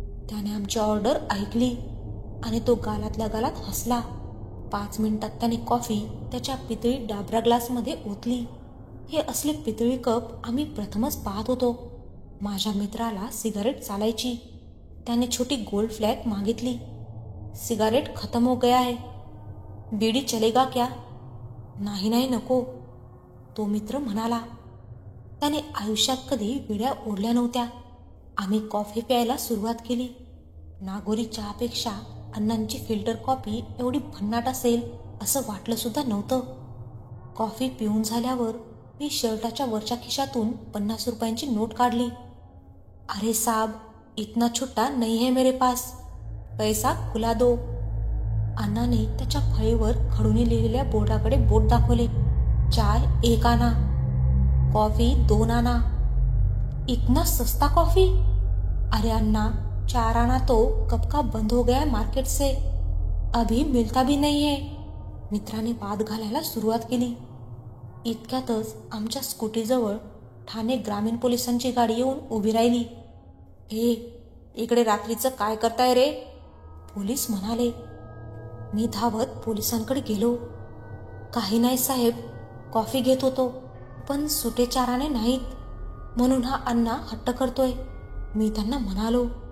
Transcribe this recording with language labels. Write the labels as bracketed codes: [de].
[mr] त्याने आमची ऑर्डर ऐकली आणि तो गालातल्या गालात हसला. 5 मिनिटात त्याने कॉफी त्याच्या पितळी डाबरा ग्लासमध्ये ओतली. हे असले पितळी कप आम्ही प्रथमच पाहत होतो. माझ्या मित्राला सिगारेट चालायची. त्याने छोटी गोल्ड फ्लॅग मागितली. [hi] सिगारेट खतम हो गया है, बीडी चलेगा क्या? [mr] नाही नाही नको, तो मित्र म्हणाला. त्याने आयुष्यात कधी विड्या ओढल्या नव्हत्या. आम्ही कॉफी प्यायला सुरुवात केली. नागोरी चहापेक्षा अण्णांची फिल्टर कॉफी एवढी भन्नाट असेल असं वाटलं सुद्धा नव्हतं. कॉफी पिऊन झाल्यावर मी शर्टाच्या वरच्या खिशातून 50 रुपयांची नोट काढली. [hi] अरे साब, इतना छोटा नहीं है मेरे पास, पैसा खुला दो. [mr] अण्णाने त्याच्या फळीवर खडूने लिहिलेल्या बोर्डाकडे बोट दाखवले. [hi] चाय 1 आना, कॉफी 2 आना. इतना सस्ता कॉफी? अरे अन्ना, 4 आना तो कब का बंद हो गया मार्केट से, अभी मिलता भी नहीं है. [mr] मित्राने वाद घालायला सुरुवात केली. इतक्यातच आमच्या स्कूटीजवळ ठाणे ग्रामीण पोलिसांची गाडी येऊन उभी राहिली. हे, इकडे रात्रीचं काय करताय रे? पोलीस म्हणाले. मी धावत पोलिसांकडे गेलो. काही नाही साहेब, कॉफी घेत होतो, पण सुटे 4 आणे नाहीत म्हणून हा अण्णा हट्ट करतोय, मी त्यांना म्हणालो.